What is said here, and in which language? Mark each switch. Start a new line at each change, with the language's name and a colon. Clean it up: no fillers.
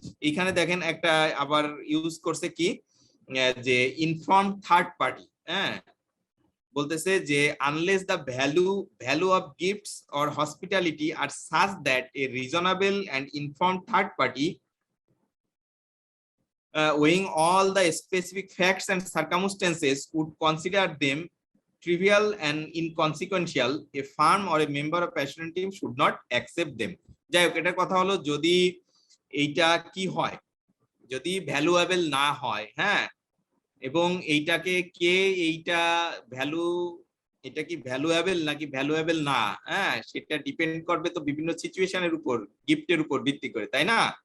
Bangla: এখানে দেখেন একটা আবার ইউজ করছে কি, যে
English: informed third party,
Bangla: হ্যাঁ, বলতেছে যে
English: Unless the value of gifts or hospitality are such that a reasonable and informed third party weighing all the specific facts and circumstances would consider them trivial and inconsequential, a firm or a member of assurance team should not accept them.
Bangla: যাই হোক, এটার কথা হলো যদি এইটা কি হয়, যদি ভ্যালুয়েবল না হয়, হ্যাঁ, এবং এইটাকে কে এইটা ভ্যালু, এটা কি ভ্যালুয়েবল নাকি ভ্যালুয়েবল না, হ্যাঁ, সেটা ডিপেন্ড করবে তো বিভিন্ন সিচুয়েশনের উপর, গিফটের উপর ভিত্তি করে, তাই না?